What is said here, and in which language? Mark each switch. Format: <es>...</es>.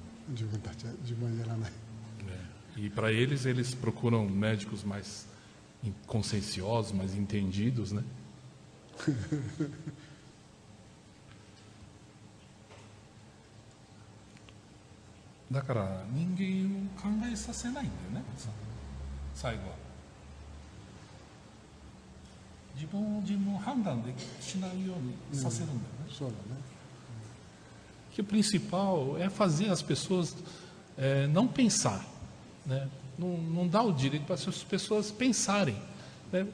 <ja>自分たちは自分はやらない。</ja> <pt>E para eles procuram médicos mais conscienciosos, mais entendidos, né?</pt> <ja>だから人間を考えさせないんだよね、最後は。自分を判断しないようにさせるんだよね。そうだね。</ja> <pt>Que o principal é fazer as pessoas não pensar, né? Não dá o direito para as pessoas pensarem, né?</pt>